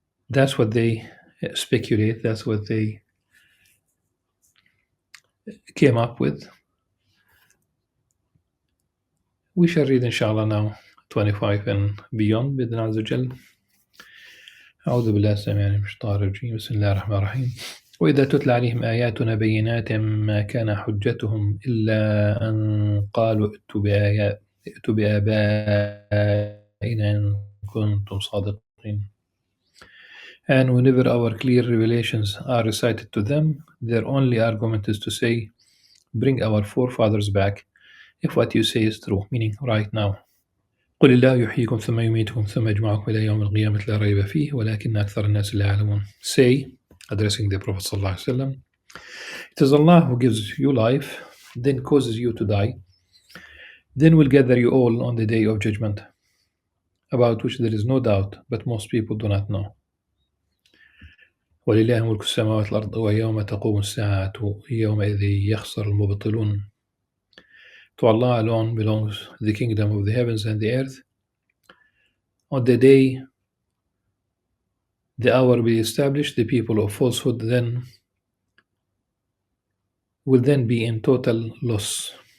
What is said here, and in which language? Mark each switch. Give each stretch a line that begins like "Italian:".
English: That's what they speculate, that's what they came up with. We shall read inshallah now 25 and beyond
Arabic: بإذن عز وجل. أعوذ بالله السميع العليم من الشيطان الرجيم بسم الله الرحمن الرحيم وإذا تتلى عليهم آياتنا بينات ما كان حجتهم إلا أن قالوا ائتوا بآبائنا إن كنتم صادقين.
English: And whenever our clear revelations are recited to them, their only argument is to say, bring our forefathers back, if what you say is true, meaning right now.
Arabic: قل الله يحييكم ثم يميتكم ثم يجمعكم إلى يوم القيامة لا ريب فيه ولكن أكثر الناس لا يعلمون.
English: Say, addressing the Prophet
Arabic: صلى الله عليه وسلم,
English: it is Allah who gives you life, then causes you to die, then will gather you all on the day of judgment, about which there is no doubt, but most people do not know.
Arabic: ولله ملك السماوات والأرض ويوم تقوم الساعة يومئذ يخسر المبطلون.
English: To Allah alone belongs the kingdom of the heavens and the earth. On the day the hour will be established, the people of falsehood will then be in total loss.